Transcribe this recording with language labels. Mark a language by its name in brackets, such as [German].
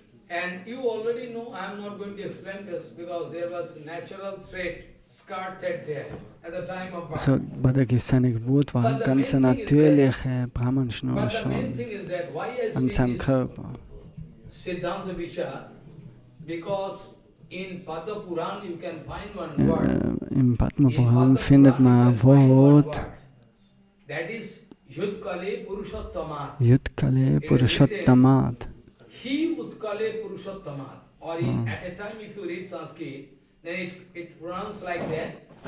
[English] And you already know, I am not going to explain this because there was natural thread, scar thread there at the time of birth. [German] So, bei seiner Geburt war eine ganz natürliche Brahmanschnur schon an seinem Körper. [English] Siddhanta Vichar, because in Padma Puran you can find one word. [German] Im Padma Puran findet man ein Wort. [English] That is Yudkale Purushottamat. Yudkale Purushottamat. He Utkale Purushottamat. Or at a time if you read Sanskrit, then it runs like that.